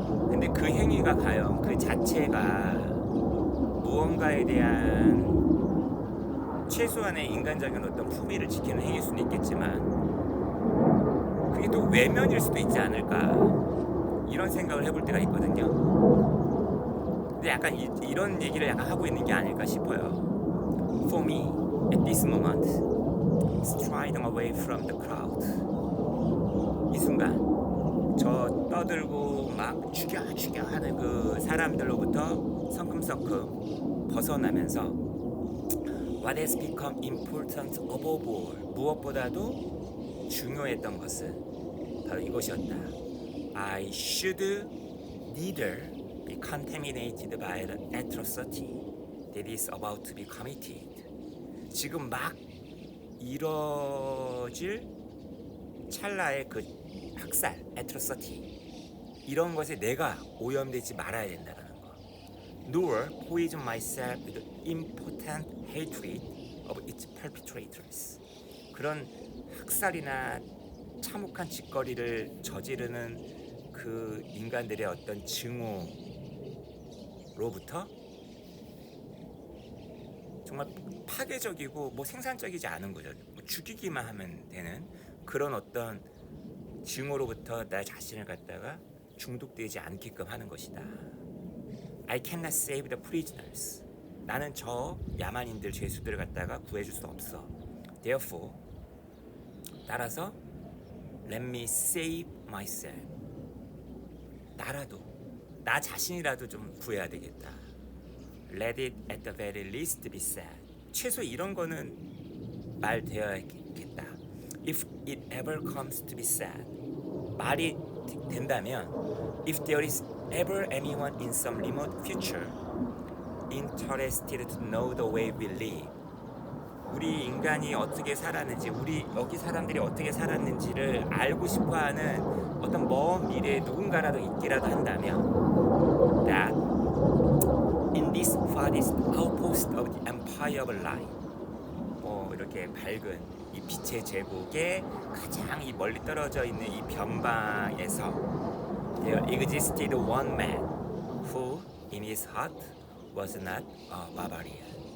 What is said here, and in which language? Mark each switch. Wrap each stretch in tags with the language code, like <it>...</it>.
<ko>근데 그 행위가 과연 그 자체가 무언가에 대한 최소한의 인간적인 어떤 품위를 지키는 행위일 수는 있겠지만 그게 또 외면일 수도 있지 않을까, 이런 생각을 해볼 때가 있거든요. 근데 약간 이런 얘기를 약간 하고 있는 게 아닐까 싶어요.</ko> <en>For me, at this moment, striding away from the crowd.</en> <ko>이 순간 저 떠들고 막 죽여 하는 그 사람들로부터 성큼성큼 벗어나면서</ko> <en>What has become important above all,</en> <ko>무엇보다도 중요했던 것은 바로 이것이었다.</ko> <en>I should neither be contaminated by the atrocity that is about to be committed.</en> <ko>지금 막 이뤄질 찰나의 그 학살,</ko> <en>atrocity,</en> <ko>이런 것에 내가 오염되지 말아야 된다는 거.</ko> <en>Nor poison myself with impotent hatred of its perpetrators.</en> <ko>그런 학살이나 참혹한 짓거리를 저지르는 그 인간들의 어떤 증오로부터 정말 파괴적이고 뭐 생산적이지 않은 거죠. 뭐 죽이기만 하면 되는 그런 어떤 증오로부터 나 자신을 갖다가 중독되지 않게끔 하는 것이다.</ko> <en>I cannot save the prisoners.</en> <ko>나는 저 야만인들, 죄수들을 갖다가 구해줄 수 없어.</ko> <en>Therefore,</en> <ko>따라서</ko> <en>let me save myself.</en> <ko>나라도, 나 자신이라도 좀 구해야 되겠다.</ko> <en>Let it at the very least be said.</en> <ko>최소 이런 거는 말되어야겠다.</ko> <en>If it ever comes to be said.</en> <ko>말이 된다면</ko> <en>if there is ever anyone in some remote future interested to know the way we live.</en> <ko>우리 인간이 어떻게 살았는지, 우리 여기 사람들이 어떻게 살았는지를 알고 싶어하는 어떤 먼 미래에 누군가라도 있기라도 한다면</ko> <en>that in this farthest outpost of the empire of light,</en> <ko>뭐 이렇게 밝은 이 빛의 제국의 가장 이 멀리 떨어져 있는 이 변방에서</ko> <en>there existed one man who in his heart was not a barbarian.</en>